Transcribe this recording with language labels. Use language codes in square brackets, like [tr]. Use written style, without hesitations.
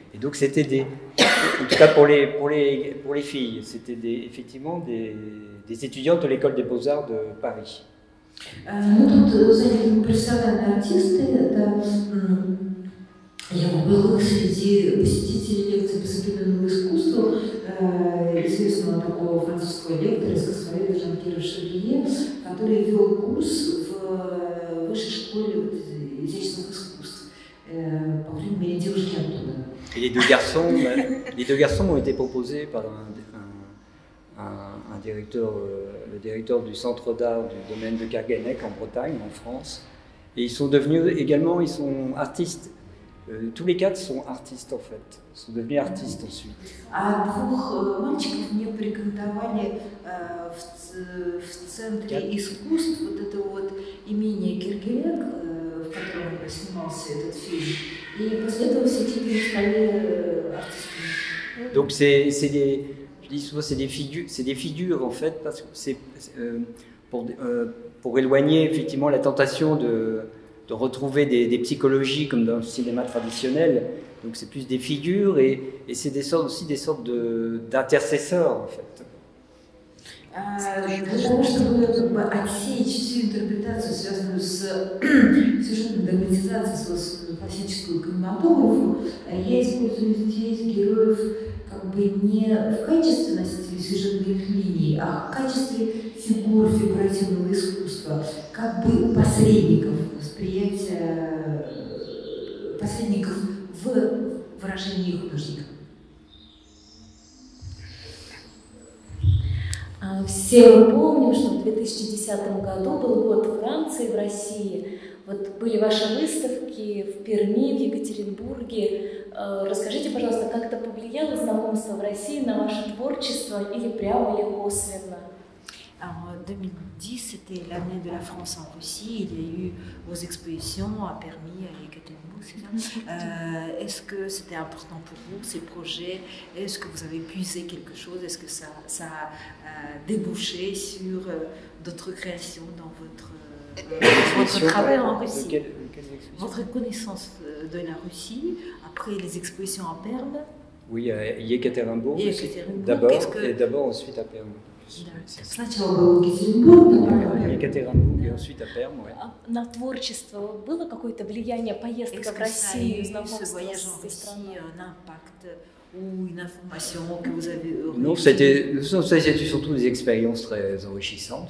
[fr] Et donc c'était en tout cas pour les filles, c'était effectivement des étudiantes de l'École des Beaux-Arts de Paris. [ru] Ну, тут заняли профессиональные артисты, это я была среди посетителей лекции по современному искусству известного такого французского лектора, искусствоведа Жан-Пьера Шеврие, который вел курс в высшей школе изящных искусств, по крайней мере, девушки оттуда. [fr] Et les deux garçons m'ont été proposés par un directeur, le directeur du centre d'art du domaine de Carganec en Bretagne, en France. Et ils sont devenus également, ils sont artistes. Tous les quatre sont artistes en fait, sont devenus artistes ensuite. [ru] А двух мальчиков мне порекомендовали в Центре искусств, вот это вот имение Кергенек, в котором снимался этот фильм. И после этого все четыре стали артистами. [fr] Donc je dis souvent c'est des figures en fait, parce que c'est pour éloigner effectivement la tentation de retrouver des psychologies comme dans le cinéma traditionnel. Donc c'est plus des figures et c'est aussi des sortes d'intercesseurs en fait. [ru] Для того, чтобы отсечь всю интерпретацию, связанную с сюжетной драматизацией, с классическую кинематографу, я использую здесь героев как бы не в качестве носителей сюжетных линий, а в качестве фигур фигуративного искусства, как бы посредников восприятия, посредников в выражении художника. Все мы помним, что в 2010 году был год Франции в России. Вот были ваши выставки в Перми, в Екатеринбурге. Расскажите, пожалуйста, как это повлияло знакомство в России на ваше творчество или прямо, или косвенно? [fr] En 2010, c'était l'année de la France en Russie. Il y a eu vos expositions à Permis, à Yekaterinbourg, c'est ça. Est-ce que c'était important pour vous, ces projets? Est-ce que vous avez puisé quelque chose? Est-ce que ça a débouché sur d'autres créations dans votre travail en Russie? Votre connaissance de la Russie, après les expositions à Perm? Oui, à Yekaterinbourg d'abord, et d'abord ensuite à Perm. [ru] Сначала был Екатеринбург, Екатеринбург и [fr] ensuite à Perm, ouais. [ru] На творчество было какое-то влияние, поездка в Россию, знакомство с этой страной? [fr] Un impact ou une information que vous avez Non, c'était surtout des expériences très enrichissantes.